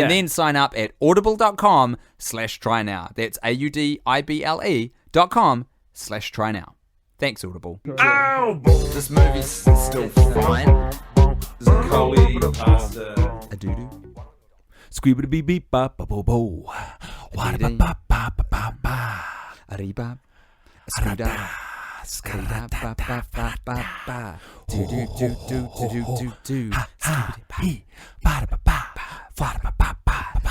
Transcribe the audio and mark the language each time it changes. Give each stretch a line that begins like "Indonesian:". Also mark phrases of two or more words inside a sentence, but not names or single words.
English: And then sign up at audible.com/try now. That's AUDIBLE.com/try now. Thanks, Audible. This movie's still fine. Collie pasta. A doo-doo. Squeebity beep beep ba ba bo bo. Wada ba ba ba ba ba ba. Arriba. Scooda. Scooda ba ba ba ba ba. Do do do do do do do do. He ba ba ba ba ba ba ba ba.